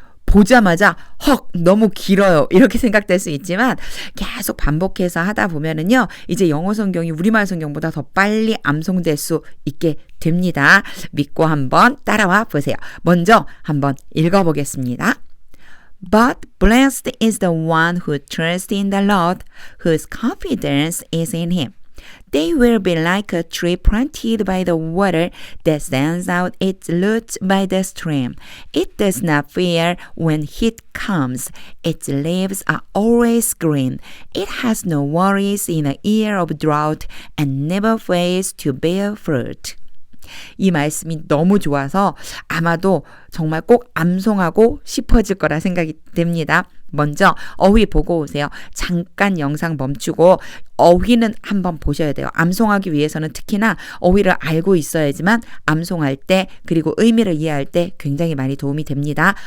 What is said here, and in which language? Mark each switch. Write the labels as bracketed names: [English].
[Korean] 보자마자 헉 너무 길어요 이렇게 생각될 수 있지만 계속 반복해서 하다 보면은요 이제 영어 성경이 우리말 성경보다 더 빨리 암송될 수 있게 됩니다. 믿고 한번 따라와 보세요. 먼저 한번 읽어보겠습니다. [English] But blessed is the one who trusts in the Lord, whose confidence is in him. They will be like a tree planted by the water that sends out its roots by the stream. It does not fear when heat comes. Its leaves are always green. It has no worries in the year of drought and never fails to bear fruit. [Korean] 이 말씀이 너무 좋아서 아마도 정말 꼭 암송하고 싶어질 거라 생각이 됩니다. 먼저 어휘 보고 오세요. 잠깐 영상 멈추고 어휘는 한번 보셔야 돼요. 암송하기 위해서는 특히나 어휘를 알고 있어야지만 암송할 때 그리고 의미를 이해할 때 굉장히 많이 도움이 됩니다.